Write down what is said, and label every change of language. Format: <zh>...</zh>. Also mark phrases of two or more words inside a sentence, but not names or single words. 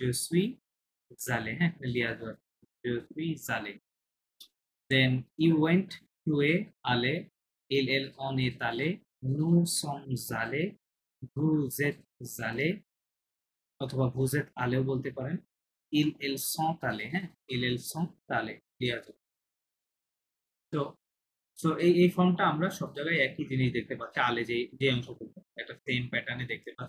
<fr>je suis allé।</fr> <bn>হ্যাঁ, এখানে লিয়া যাবে</bn> <fr>je suis allé।</fr> <en>then you went to</en> <fr>est allé, elle elle on est allé, nous sommes allés, vous êtes allés,</fr> <bn>অথবা</bn> <fr>vous êtes allé</fr> <bn>বলতে পারেন।</bn> <fr>il elle sont allé, হ্যাঁ, il elle sont allé ক্লিয়ার।</fr> <bn>তো সো এই ফর্মটা আমরা সব জায়গায় একই জিনিস দেখতে পাচ্ছি, আলে যে যে অংশটুকু একটা সেম প্যাটার্নে দেখতে পাচ্ছি।</bn>